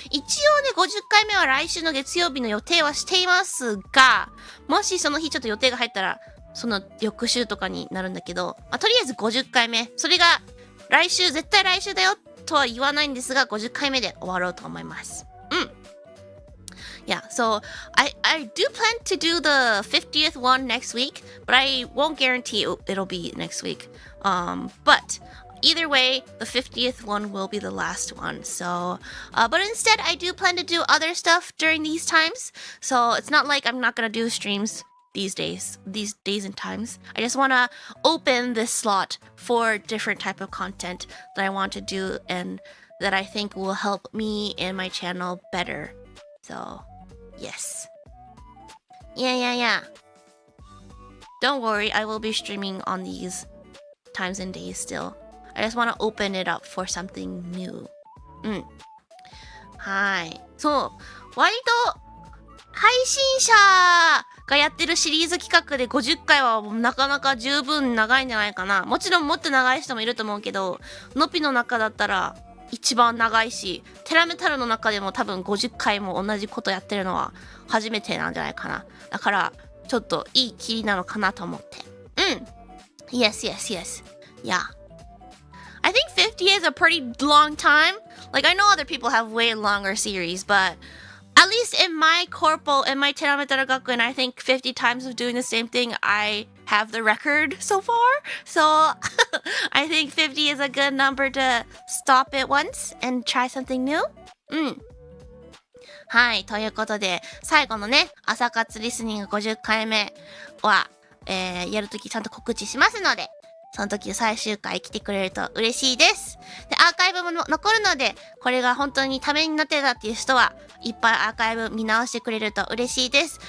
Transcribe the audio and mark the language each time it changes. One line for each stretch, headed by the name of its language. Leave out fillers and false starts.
Japanese: 一応ね、50回目は来週の月曜日の予定はしていますが、もしその日ちょっと予定が入ったらその翌週とかになるんだけど、とりあえず50回目。それが絶対来週だよとは言わないんですが、50回目で終わろうと思います。
English: Yeah, so I do plan to do the 50th one next week, but I won't guarantee it'll be next week. But either way, the 50th one will be the last one. So, but instead, I do plan to do other stuff during these times. So it's not like I'm not gonna do streams these days and times. I just want to open this slot for different type of content that I want to do and that I think will help me and my channel better. So, yes. Yeah. Don't worry, I will be streaming on these times and days still. I just want to open it up for something new.
Japanese: うん。はい。そう。割と、配信者がやってるシリーズ企画で50回はなかなか十分長いんじゃないかな。もちろんもっと長い人もいると思うけど、のぴの中だったら一番長いし、テラメタルの中でも多分50回も同じことやってるのは初めてなんじゃないかな。だから、ちょっといい切りなのかなと思って。
English: うん。Yes, yes, yes. Yeah. I think 50 is a pretty long time. Like, I know other people have way longer series, but at least in my corpo, in my Terametara Gakuen, I think 50 times of doing the same thing, I have the record so far. So, I think 50 is a good number to stop it once and try something new.
Japanese: うん。はい。ということで、最後のね、朝活リスニング50回目は、やるときちゃんと告知しますので、その時最終回来てくれると嬉しいです。で、アーカイブも残るので、これが本当にためになってたっていう人は、いっぱいアーカイブ見直してくれると嬉しいです。